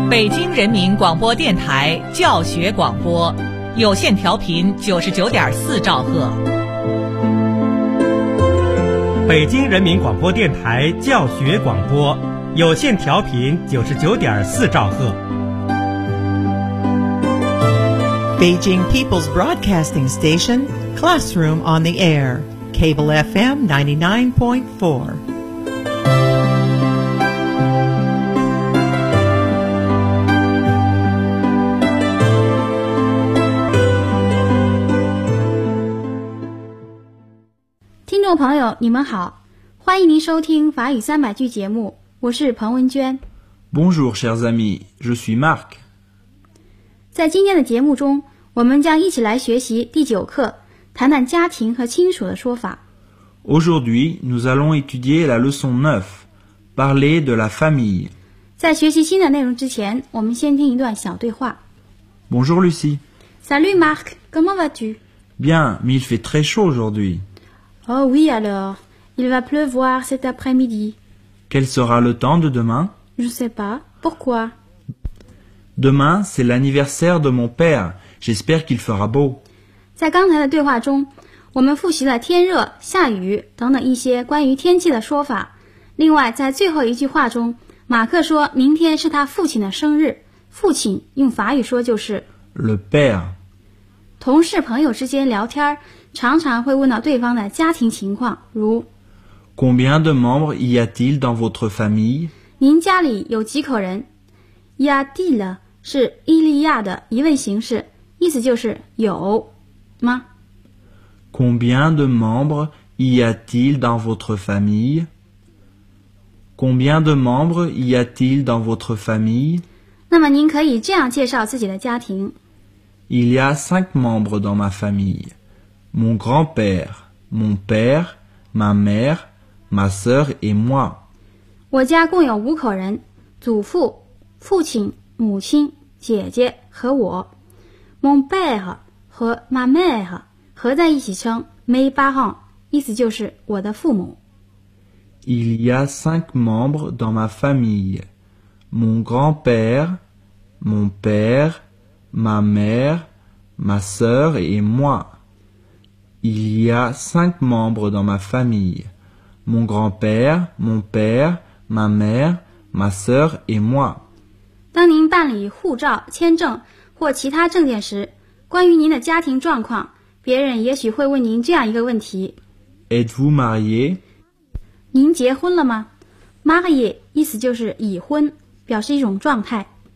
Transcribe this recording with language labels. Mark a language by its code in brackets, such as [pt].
[zh] 京人民广播电台教学广播，有线调频99.4兆赫。北京人民广播电台教学广播，有线调频99.4兆赫。 [en] Beijing People's Broadcasting Station, Classroom on the Air, Cable FM 99.4. Hello, [zh] 朋友，你们好，欢迎您收听法语三百句节目，我是彭文娟。 [fr] Bonjour, chers amis, je suis Marc. [zh] 在今天的节目中，我们将一起来学习第九课，谈谈家庭和亲属的说法。 [fr] Aujourd'hui, nous allons étudier la leçon 9, parler de la famille. [zh] 在学习新的内容之前，我们先听一段小对话。 [fr] Bonjour, Lucie. Salut, Marc, comment vas-tu? Bien, mais il fait très chaud aujourd'hui. Oh oui alors, il va pleuvoir cet après-midi. Quel sera le temps de demain? Je sais pas. Pourquoi? Demain, c'est l'anniversaire de mon père. J'espère qu'il fera beau. [zh] 在刚才的对话中，我们复习了天热、下雨等等一些关于天气的说法。另外，在最后一句话中，马克说明天是他父亲的生日。父亲用法语说就是 [fr] le père。 [zh] 同事朋友之间聊天，常常会问到对方的家庭情况，如 [fr] Combien de membres y a-t-il dans votre famille? [zh] 您家里有几口人？ [fr] Y a-t-il [zh] 是 [fr] il y a [zh] 的疑问形式，意思就是有吗？ [fr] Combien de membres y a-t-il dans votre famille? Combien de membres y a-t-il dans votre famille? [zh] 那么您可以这样介绍自己的家庭。 [fr] Il y a 5 membres dans ma famille. Mon grand-père, mon père, ma mère, ma sœur et moi. [zh] 我家共有五口人，祖父、父亲、母亲、姐姐和我。 [fr] Mon père [zh] 和 [fr] ma mère [zh] 合在一起称 [fr] mes parents, [zh] 意思就是我的父母。 [fr] Il y a 5 membres dans ma famille. Mon grand-père, mon père,Ma mère, ma sœur et moi. Il y a 5 membres dans ma famille. Mon grand-père, mon père, ma mère, ma sœur et moi. [zh] 当您办理护照、签证或其他证件时，关于您的家庭状况，别人也许会问您这样一个问题。 [fr] Êtes-vous marié? [zh] 您结婚了吗 ？Marié 意思就是已婚，表示一种状态。